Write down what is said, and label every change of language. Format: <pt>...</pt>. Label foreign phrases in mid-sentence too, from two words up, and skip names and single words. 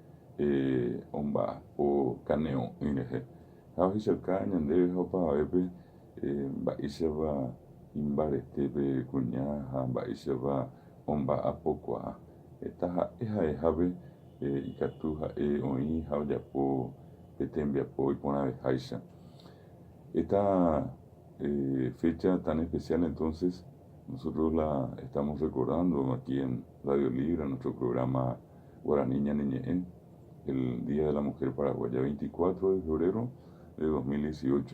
<gn>omba'apo kane'õ'i rehe ha ohechakuaa ñandéve ha opavavépe mba'éichapa imbaretépe kuña ha mba'éichapa omba'apokuaa heta ha'e ikatu ha'e oĩ ha ojapo tembiapo iporãveháicha.</gn> <es>Esta fecha tan especial entonces nosotros la estamos recordando aquí en Radio Libre, en nuestro programa Guaraní Ñaniñe'ẽ, el Día de la Mujer Paraguaya, 24 de febrero de 2018.</es>